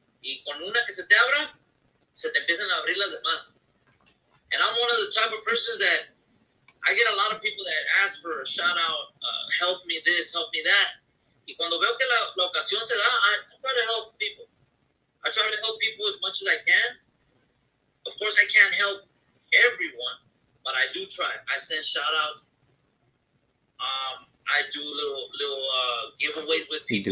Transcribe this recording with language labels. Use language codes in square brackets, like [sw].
[es] Y con una que se te abra, se te empiezan a abrir las demás. [en] And I'm one of the type of persons that I get a lot of people that ask for a shout out, help me this, help me that. [es] Y cuando veo que la ocasión se da, [en] I try to help people. I try to help people as much as I can. Of course, I can't help everyone, but I do try. I send shout outs. I do little giveaways with people.